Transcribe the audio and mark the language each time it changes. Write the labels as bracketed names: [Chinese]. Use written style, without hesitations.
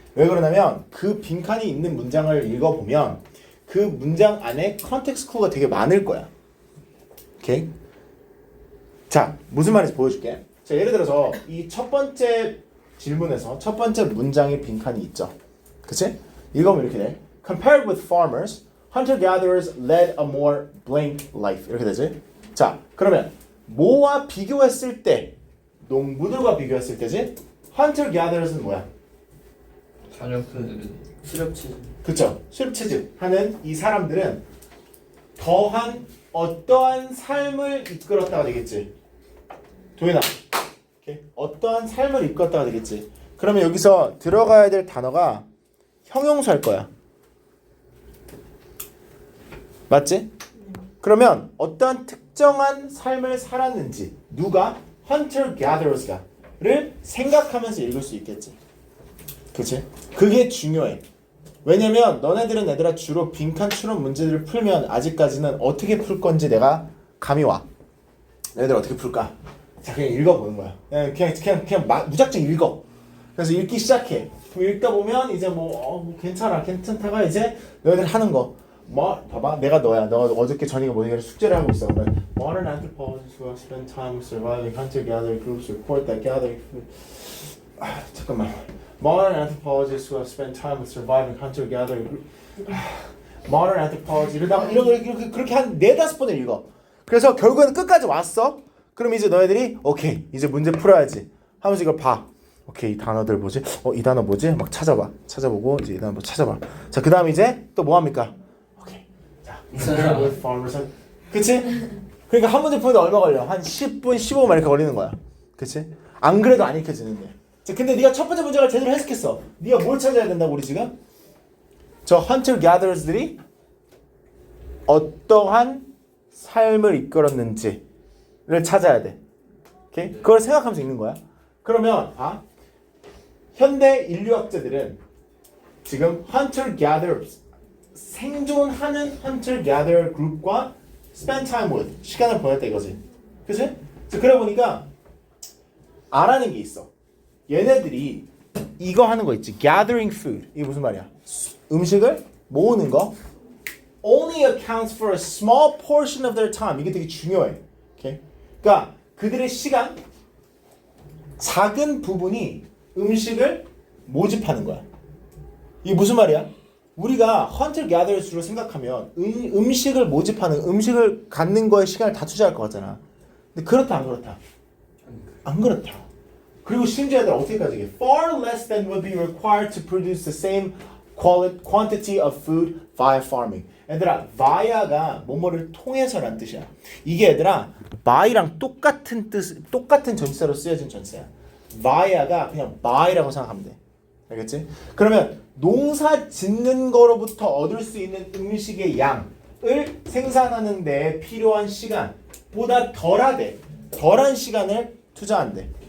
[Korean] 왜 그러냐면 그 빈칸이 있는 문장을 읽어보면 그 문장 안에 컨텍스트 clue가 되게 많을 거야. 오케이? 자, 무슨 말인지 보여줄게. 자, 예를 들어서 이 첫 번째 질문에서 첫 번째 문장에 빈칸이 있죠. 그치? 읽어보면 이렇게 돼. [English] Compared with farmers, hunter-gatherers led a more blank life. [Korean] 이렇게 되지? 자, 그러면 뭐와 비교했을 때, 농부들과 비교했을 때지? hunter-gatherers는 뭐야? 자녀분들은 수렵치 그쵸? 실체적하는 이 사람들은 더한 어떠한 삶을 이끌었다가 되겠지. 도현아, 오케이? 어떠한 삶을 이끌었다가 되겠지. 그러면 여기서 들어가야 될 단어가 형용사 할 거야. 맞지? 그러면 어떠한 특정한 삶을 살았는지 누가? hunter-gatherers가 를 생각하면서 읽을 수 있겠지. 그치? 그게 중요해. 왜냐면 너네들은 얘들아 주로 빈칸 추론 문제들을 풀면 아직까지는 어떻게 풀 건지 내가 감이 와. 너희들 어떻게 풀까? 자, 그냥 읽어보는 거야. 그냥 무작정 읽어. 그래서 읽기 시작해. 그럼 읽다 보면 이제 뭐 괜찮다가 이제 너희들 하는 거. 뭐 봐봐, 내가 너야. 너 어저께 저녁에 뭐냐면 숙제를 하고 있어. [English] 그러면 Modern anthropologists who have spent time surviving hunter-gatherer groups report that gathering food. [Korean] 잠깐만. [English] Modern anthropologists who have spent time with surviving hunter-gatherer group. Modern anthropology [Korean] 이러다가 이렇게 그렇게 한 4-5번을 읽어. 그래서 결국에는 끝까지 왔어. 그럼 이제 너희들이 오케이 이제 문제 풀어야지 하면서 이걸 봐. 오케이 이 단어들 뭐지? 이 단어 뭐지? 막 찾아보고 이제 이 단어 뭐 찾아봐. 자, 그다음 이제 또 뭐 합니까? 오케이. 자, [English] with farmers. [Korean] 그치? 그러니까 한 문제 푸는데 얼마 걸려? 한 10분, 15분 이렇게 걸리는 거야. 그치? 안 그래도 안 익혀지는데. 자, 근데 네가 첫 번째 문제를 제대로 해석했어. 네가 뭘 찾아야 된다고 우리 지금? 저 hunter gatherers들이 어떠한 삶을 이끌었는지를 찾아야 돼. 오케이? 그걸 생각하면서 읽는 거야. 그러면 현대 인류학자들은 지금 hunter gatherers 생존하는 hunter gatherer 그룹과 [English] spend time with [Korean] 시간을 보냈다 이거지. 그치? 그래 보니까 알아낸 게 있어. 얘네들이 이거 하는 거 있지. [English] gathering food. [Korean] 이게 무슨 말이야? 음식을 모으는 거. [English] only accounts for a small portion of their time. [Korean] 이게 되게 중요해. 오케이? 그러니까 그들의 시간 작은 부분이 음식을 모집하는 거야. 이게 무슨 말이야? 우리가 hunter gatherers로 생각하면 음식을 모집하는 음식을 갖는 거에 시간을 다 투자할 것 같잖아. 근데 그렇다 안 그렇다? 안 그렇다. 그리고 심지어 얘들 어떻게까지 해? [English] Far less than would be required to produce the same quantity of food via farming. [Korean] 얘들아, via가 뭐뭐를 통해서란 뜻이야. 이게 얘들아, by랑 똑같은 전치사로 쓰여진 전치사야. via가 그냥 by라고 생각하면 돼. 알겠지? 그러면 농사 짓는 거로부터 얻을 수 있는 음식의 양을 생산하는 데 필요한 시간보다 덜한 시간을 투자한대.